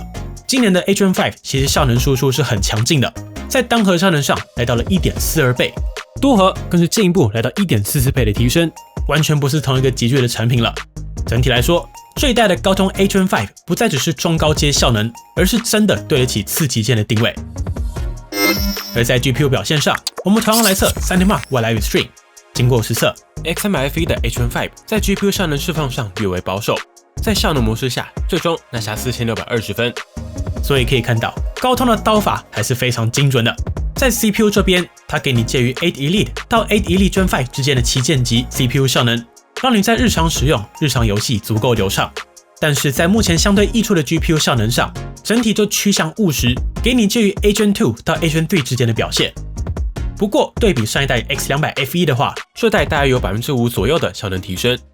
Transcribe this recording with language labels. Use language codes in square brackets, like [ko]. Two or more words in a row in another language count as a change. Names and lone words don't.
[zh] 今年的 A-Gen 5其實效能輸出是很強勁的，在單核效能上來到了 1.42 倍，多核更是進一步來到 1.44 倍的提升，完全不是同一個級距的產品了。整體來說，這一代的高通 A-Gen 5不再只是中高階效能，而是真的對得起次旗艦的定位。而在 GPU 表現上，我們同樣來測 3D Mark未來 Extreme。經過實測 ，X300 F1 的 A-Gen 5在 GPU 效能釋放上略為保守，在效能模式下，最終拿下4620分。所以可以看到，高通的刀法還是非常精準的。在 CPU 這邊，它給你介於8 Elite 到8 Elite Gen 5 之間的旗艦級 CPU 效能，讓你在日常使用、日常遊戲足夠流暢。但是在目前相對溢出的 GPU 效能上，整體就趨向務實，給你介於 A-Gen 2到 A-Gen 3之間的表現。不過，對比上一代 X200 F1 的話，這代大約有 5% 左右的效能提升。